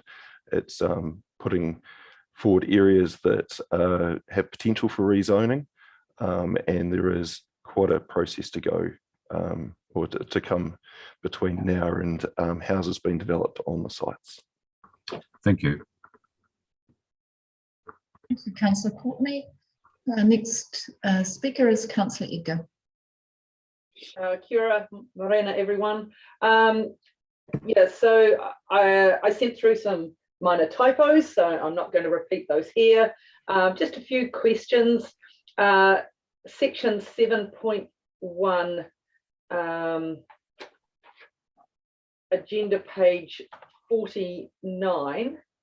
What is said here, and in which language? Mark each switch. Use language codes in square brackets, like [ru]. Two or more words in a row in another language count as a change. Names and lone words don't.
[en] It's putting forward areas that have potential for rezoning, and there is quite a process to go or to come between now and houses being developed on the sites. Thank you. Thank you, Councillor Courtney. Next speaker is Councillor Edgar. [mi] Kia ora, morena, [en] everyone. Yeah, so I sent through some minor typos, so I'm not going to repeat those here. Just a few questions. Section 7.1, agenda page 49.